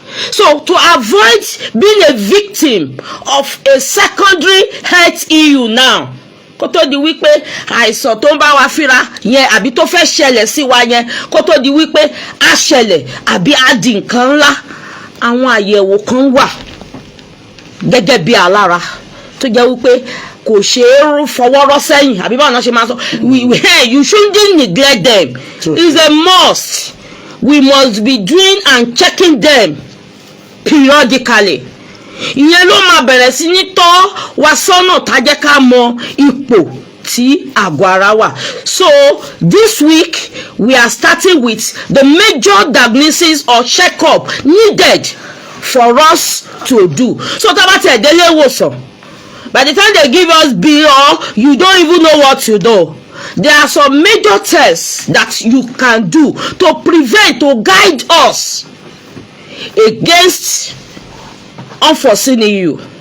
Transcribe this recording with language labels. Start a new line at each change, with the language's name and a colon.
English: So to avoid being a victim of a secondary health issue now,
Yoruba: kó tó di wípé àìsàn tó ń bá wa fíra yẹn àbí tó fẹ́ ṣẹlẹ̀ sí wa yẹn, kó tó di wípé á ṣẹlẹ̀ àbí á di nǹkan ńlá, àwọn àyẹ̀wò kan wà gẹ́gẹ́ bí alára tó jẹ́ wípé kò ṣe é fọwọ́rọ́ sẹ́yìn, àbí báwọn náà ṣe máa sọ,
English: you shouldn't neglect them. It's a must. We must be doing and checking them periodically.
Yoruba: Ìyẹn ló máa bẹ̀rẹ̀ sí ní tọ́ wa sọ́nà tá jẹ́ ká mọ ipò tí àgọ́ ara wà.
English: So this week we are starting with the major diagnosis or checkup needed for us to do.
Yoruba: So tá bá tẹ̀ délé ìwòsàn,
English: by the time they give us bill, or you don't even know what to do, there are some major tests that you can do to prevent, to guide us against unforeseen issue.